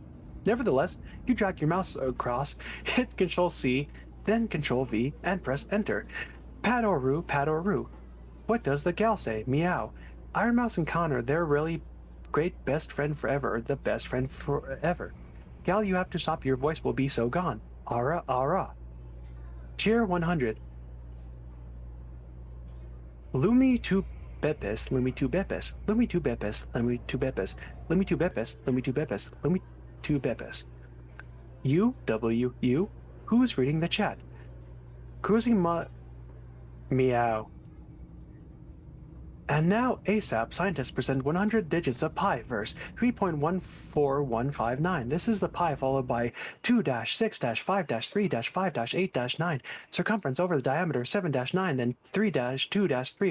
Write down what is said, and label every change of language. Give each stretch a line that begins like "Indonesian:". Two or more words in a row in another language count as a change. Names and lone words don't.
English: Nevertheless, you drag your mouse across, hit Ctrl-C, then Ctrl-V, and press Enter. Padoru. What does the gal say? Meow. Iron Mouse and Connor, they're really great best friend forever, the best friend forever. Gal, you have to stop, your voice will be so gone. Ara. Cheer 100. Lumi tu bepes. U. Who's reading the chat? Cruising meow. And now, ASAP, scientists present 100 digits of pi, verse 3.14159. This is the pi followed by 2-6-5-3-5-8-9, circumference over the diameter 7-9, then 3-2-3.